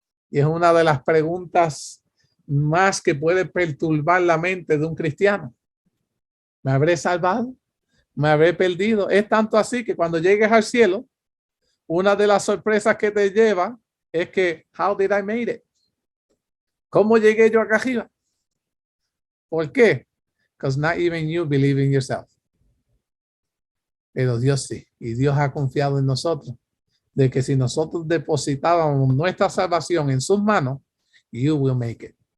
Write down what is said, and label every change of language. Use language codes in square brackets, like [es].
[es] Y es una de las preguntas más que puede perturbar la mente de un cristiano. ¿Me habré salvado? ¿Me habré perdido? Es tanto así que cuando llegues al cielo, una de las sorpresas que te lleva es que, [en] how did I made it? [es] ¿Cómo llegué yo acá arriba? ¿Por qué? [en] Because not even you believe in yourself. [es] Pero Dios sí. Y Dios ha confiado en nosotros de que si nosotros depositábamos nuestra salvación en sus manos, [en] you will make it.